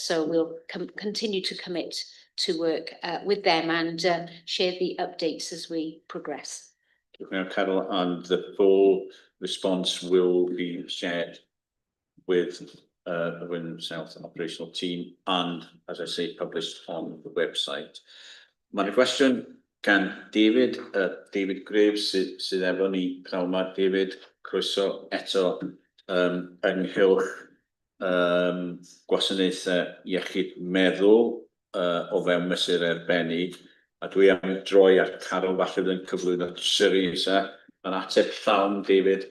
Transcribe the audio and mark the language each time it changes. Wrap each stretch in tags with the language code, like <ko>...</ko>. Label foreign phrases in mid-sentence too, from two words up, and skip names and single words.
<en>So we'll continue to commit to work with them and share the updates as we progress. Now, Carol, and the full response will be shared with the Women's Health and Operational Team and, as I say, published on the website.</en> <cy>Mae'n cwestiwn gan David, David Graves sydd efo ni pnawn 'ma. David, croeso eto ynghylch gwasanaethau iechyd meddwl o fewn mesur arbennig, a dwi am droi at Carol falle yn cyflwyno series yn ateb llawn David.</cy>